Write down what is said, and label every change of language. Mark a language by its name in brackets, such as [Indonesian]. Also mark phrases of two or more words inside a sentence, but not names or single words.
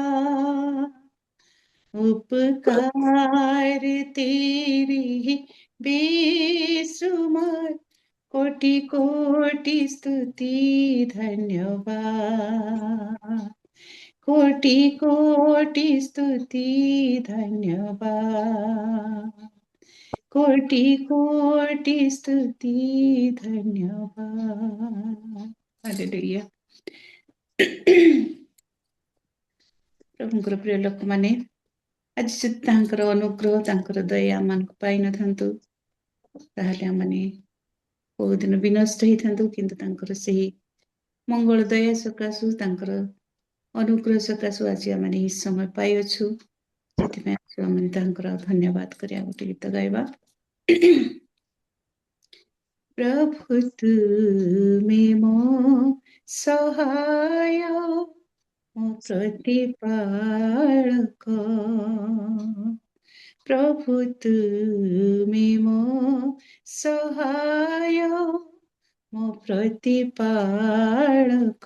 [Hindi] उपकार तेरी ही बेसुमार, कोटि कोटि स्तुति धन्यवाद। कोटि कोटि स्तुति धन्यवाद। कोटि कोटि स्तुति धन्यवाद। हालेलुया। [Odia] प्रभुଙ୍କର ପ୍ରିୟ ଲୋକମାନେ, ଆଜି ଯଦି ତାଙ୍କର ଅନୁଗ୍ରହ ତାଙ୍କର ଦୟା ଆମମାନଙ୍କୁ ପାଇନଥାନ୍ତୁ, ତାହେଲେ ଆମମାନେ ବହୁଦିନ ବିନଷ୍ଟ ହେଇଥାନ୍ତୁ। କିନ୍ତୁ ତାଙ୍କର ସେହି ମଙ୍ଗଳ ଦୟା ସକାଶୁ, ତାଙ୍କର ଅନୁଗ୍ରହ ସକାଶୁ ଆଜି ଆମେ ଏହି ସମୟ ପାଇଅଛୁ। ସେଥିପାଇଁ ଆମେ ତାଙ୍କର ଧନ୍ୟବାଦ କରିବା। ଗୋଟେ ଗୀତ ଗାଇବା। ପ୍ରଭୁ ତୁମେ ମୋ ସହାୟ, ମୋ ପ୍ରତିପାଳକ। ପ୍ରଭୁ ତୁମେ ମୋ ସହାୟ, ମୋ ପ୍ରତିପାଳକ।